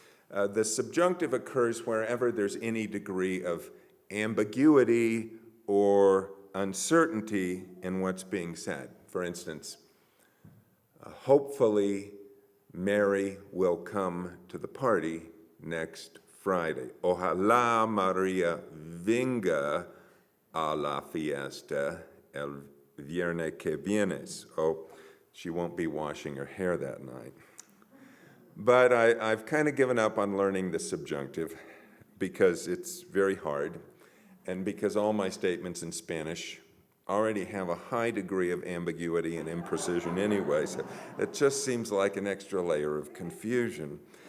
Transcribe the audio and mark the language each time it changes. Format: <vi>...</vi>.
<en>The subjunctive occurs wherever there's any degree of ambiguity or uncertainty in what's being said. For instance, hopefully, Mary will come to the party next Friday.</en> <es>Ojalá María venga a la fiesta el viernes que vienes.</es> <en>Oh, she won't be washing her hair that night. But I've kind of given up on learning the subjunctive because it's very hard, and because all my statements in Spanish already have a high degree of ambiguity and imprecision anyway, so it just seems like an extra layer of confusion.</en>